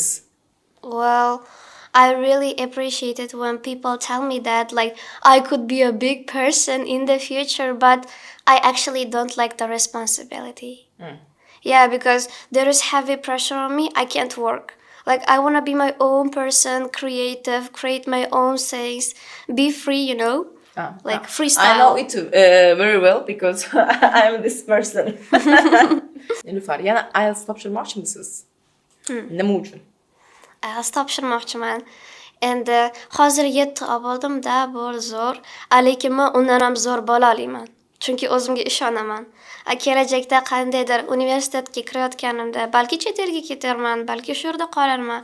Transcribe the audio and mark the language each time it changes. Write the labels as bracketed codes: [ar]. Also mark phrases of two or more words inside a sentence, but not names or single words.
[en] Well, I really appreciate it when people tell me that like I could be a big person in the future, but I actually don't like the responsibility. Yeah, because there is heavy pressure on me. I can't work. Like I want to be my own person, creative, create my own things, be free, you know, like freestyle. I know it too, very well because I'm this person. [uz] Nilufar, yana IELTS topshirmoqchimisiz? Nima uchun? IELTS topshirmoqchiman. Endi hozir 7 oldim-da, bu zo'r. Lekin men undan ham zo'r bo'la olaman. Chunki o'zimga ishonaman. Kelajakda qandaydir universitetga kirayotganimda balki chet elga ketarman, balki shu yerda qolarman.